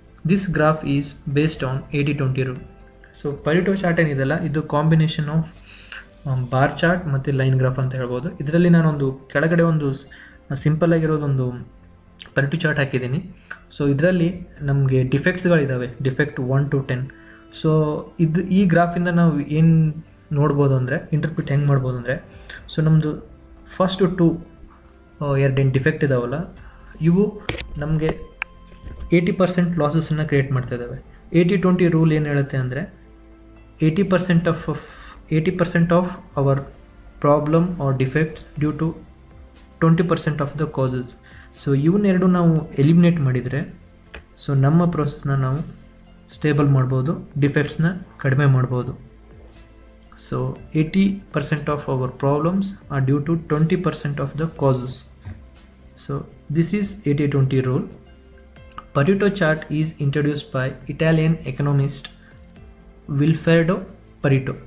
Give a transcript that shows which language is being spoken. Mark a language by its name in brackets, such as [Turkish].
[English] This graph is based on 80-20 rule. [Kannada] So Pareto chart ಏನಿದೆಲ್ಲ ಇದು combination of bar chart ಮತ್ತು line graph ಅಂತ ಹೇಳ್ಬೋದು. ಇದರಲ್ಲಿ ನಾನೊಂದು ಕೆಳಗಡೆ ಒಂದು ಸಿಂಪಲ್ ಆಗಿರೋದೊಂದು Pareto ಚಾರ್ಟ್ ಹಾಕಿದ್ದೀನಿ. ಸೊ ಇದರಲ್ಲಿ ನಮಗೆ ಡಿಫೆಕ್ಟ್ಸ್ಗಳಿದ್ದಾವೆ, ಡಿಫೆಕ್ಟ್ 1 to 10. ಸೊ ಈ ಗ್ರಾಫಿಂದ ನಾವು ಏನು ನೋಡ್ಬೋದು ಅಂದರೆ, ಇಂಟರ್ಪ್ರಿಟ್ ಹೆಂಗೆ ಮಾಡ್ಬೋದು ಅಂದರೆ, ಸೊ ನಮ್ಮದು ಫಸ್ಟ್ 2 2 ಡಿಫೆಕ್ಟ್ ಇದಾವಲ್ಲ ಇವು ನಮಗೆ 80% ಲಾಸಸ್ಸನ್ನು ಕ್ರಿಯೇಟ್ ಮಾಡ್ತಾ ಇದ್ದಾವೆ. 80-20 ರೂಲ್ ಏನು ಹೇಳುತ್ತೆ ಅಂದರೆ 80% of our problem or defects due to 20% of the causes. So ಇವನ್ನೆರಡು ನಾವು ಎಲಿಮಿನೇಟ್ ಮಾಡಿದರೆ ಸೊ ನಮ್ಮ ಪ್ರೋಸೆಸ್ನ ನಾವು ಸ್ಟೇಬಲ್ ಮಾಡ್ಬೋದು, ಡಿಫೆಕ್ಟ್ಸ್ನ ಕಡಿಮೆ ಮಾಡ್ಬೋದು. [English] So 80% of our problems are due to 20% of the causes. So this is 80-20 rule. Pareto chart is introduced by Italian economist Vilfredo Pareto.